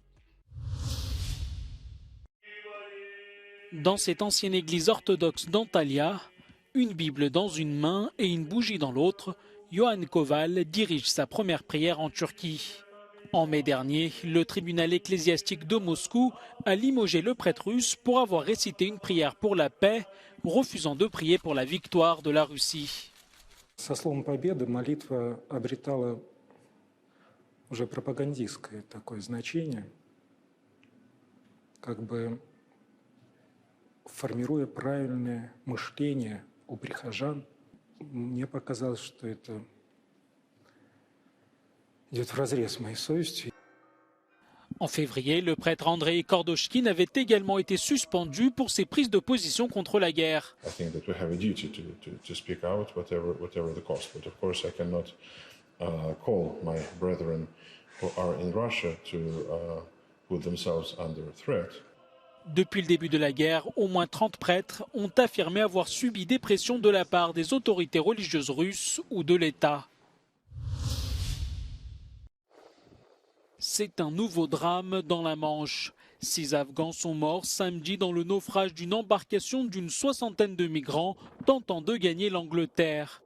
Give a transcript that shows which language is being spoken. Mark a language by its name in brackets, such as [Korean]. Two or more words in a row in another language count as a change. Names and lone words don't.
[French] Dans cette ancienne église orthodoxe d'Antalya, une Bible dans une main et une bougie dans l'autre, Yohann Koval dirige sa première prière en Turquie. En mai dernier, le tribunal ecclésiastique de Moscou a limogé le prêtre russe pour avoir récité une prière pour la paix, refusant de prier pour la victoire de la Russie. [Russian] Со словом «победа» молитва обретала уже пропагандистское такое значение, как бы формируя правильное мышление у прихожан. Мне показалось, что это идет вразрез моей совести. [French] En février, le prêtre Andrei Kordochkin avait également été suspendu pour ses prises de position contre la guerre. [English] I think that we have a duty to speak out, whatever the cost. But of course, I cannot call my brethren who are in Russia to put themselves under threat. [French] Depuis le début de la guerre, au moins 30 prêtres ont affirmé avoir subi des pressions de la part des autorités religieuses russes ou de l'État. C'est un nouveau drame dans la Manche. 6 Afghans sont morts samedi dans le naufrage d'une embarcation d'une 60aine de migrants tentant de gagner l'Angleterre.